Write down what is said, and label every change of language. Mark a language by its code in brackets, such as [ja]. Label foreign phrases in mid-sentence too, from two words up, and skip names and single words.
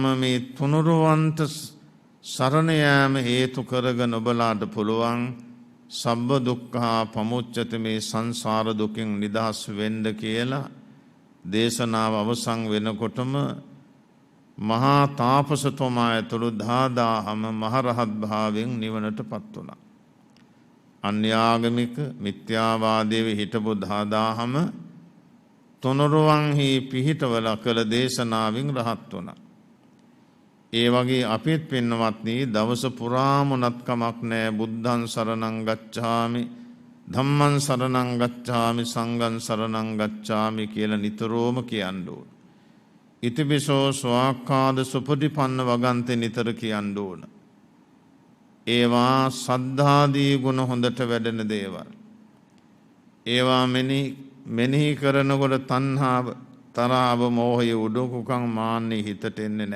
[si] මේ තුනුරුවන්ට සරණ යාම හේතු කරගෙන ඔබලාට පුළුවන් [pi] සබ්බ දුක්ඛා පමුච්චති, [si] මේ සංසාර දුකින් නිදහස් වෙන්න කියලා දේශනාව අවසන් වෙනකොටම මහා තාපසතුමා ඇතුළු 10000ම මහරහත් භාවයෙන් නිවනට පත් වුණා. අන්‍යාගමික මිත්‍යාවාදයේ හිටපු 10000ම තුනුරුවන්හි පිහිටවල කළ දේශනාවෙන් රහත් වුණා. ඒ වගේ අපිත් පින්නවත්නි දවස පුරාම උනත් කමක් නැහැ [pi] බුද්ධං සරණං ගච්ඡාමි, ධම්මං සරණං ගච්ඡාමි, සංඝං සරණං ගච්ඡාමි [si] කියලා නිතරම කියන්න ඕන. [pi] ඉතිපිසෝ ස්වාක්ඛාද සුපටිපන්න [si] වගන්තේ නිතර කියන්න ඕන. ඒවා සද්ධාදී ගුණ හොඳට වැඩෙන දේවල්. ඒවා මෙනෙහි කරනකොට තණ්හාව, තරහව, මෝහය, උඩඟුකම්, මාන්නේ හිතට එන්නේ නැහැ.